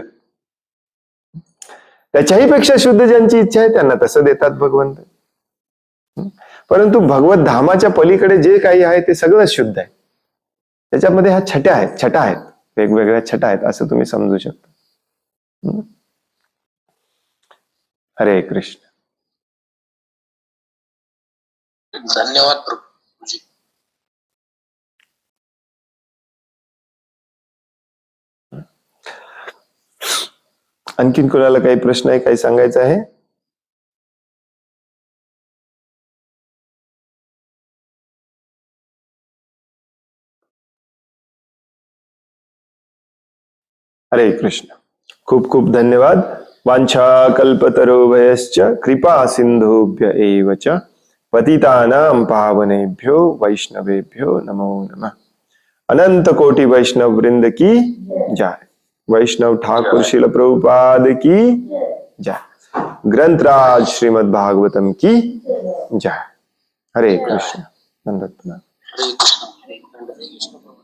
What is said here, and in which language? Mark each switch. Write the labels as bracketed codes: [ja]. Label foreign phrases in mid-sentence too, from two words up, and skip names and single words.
[mr] त्याच्याही पेक्षा शुद्ध ज्यांची इच्छा आहे त्यांना तसं देतात भगवंत. परंतु भगवत धामाच्या पलीकडे जे काही आहे ते सगळं शुद्ध आहे. त्याच्यामध्ये ह्या छटा आहेत, वेगवेगळ्या छटा आहेत, असं तुम्ही समजू शकता. हरे कृष्ण. धन्यवाद प्रभूजी. आणखीन कोणाला काही प्रश्न आहे, काही सांगायचं आहे? हरे कृष्ण. खूप खूप धन्यवाद. [sa] वांछा कल्पतरुभयश्च कृपा सिंधुभ्य एव च पतितानां पावनेभ्यो वैष्णवेभ्यो नमो नमः. [hi] अनंत कोटि वैष्णव वृंद की जय. वैष्णव ठाकुर श्रील प्रभुपाद की जय. ग्रंथराज श्रीमद् भागवतम की जय. [mr] हरे कृष्ण. हरे कृष्ण.